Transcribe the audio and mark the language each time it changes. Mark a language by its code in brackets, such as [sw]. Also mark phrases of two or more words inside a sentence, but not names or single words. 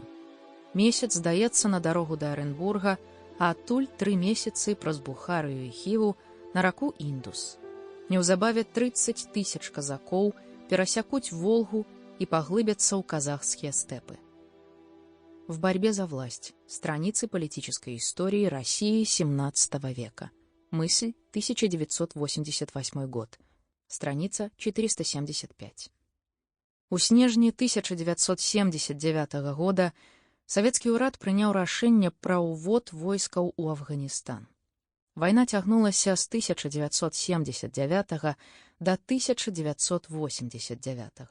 [be] Месяц здаецца на дарогу да Арэнбурга, а адтуль 3 месяцы праз Бухарыю і Хіву на раку Індус. Неўзабаве 30 000 казакоў перасякуць Волгу і паглыбяцца ў казахскія стэпы. [ru] В борьбе за власть. Страницы политической истории России XVII века. Мысль, 1988 год. Страница 475. [be] У снежні 1979 года савецкі ўрад прыняў рашэнне пра ўвод войскаў у Афганістан. Вайна цягнулася з 1979 до 1989.